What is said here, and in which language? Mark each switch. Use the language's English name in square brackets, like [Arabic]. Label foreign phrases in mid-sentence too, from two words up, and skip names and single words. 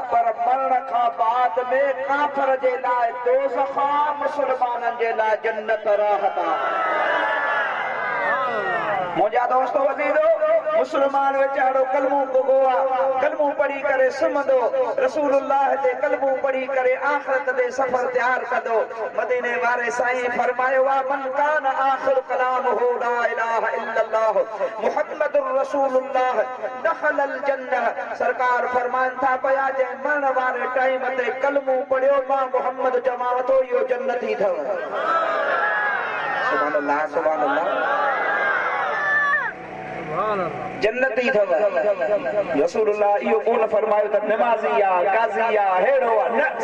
[Sindhi] पर मरण खां बाद में काफ़िर जे लाइ दोज़ख आहे, मुस्लमाननि जे लाइ जन्नत राहत आहे। मुंहिंजा दोस्तो अज़ीज़ो, मुस्लमान वीचारो कलमो पुगो आहे, कलमो पढ़ी करे सुम्हंदो, रसूलुल्लाह ते कलमो पढ़ी करे आख़िरत ते सफ़र तयार कंदो। मदीने वारे साईं फरमायो आहे, [Arabic] من كان آخر كلامه لا إله إلا الله محمد رسول الله دخل الجنة. [Sindhi] सरकार फरमाइनि था पिया, जंहिं मरण वारे टाइम ते कलमो पढ़ियो, मां मुहम्मद चवां थो इहो जन्नती अथव। [Arabic] سبحان الله, سبحان الله, [Sindhi] जन्नती अथव। रसूलुल्लाह इहो कोन फरमायो त नमाज़ी आहे, गाज़ी आहे, हेड़ो आहे, न।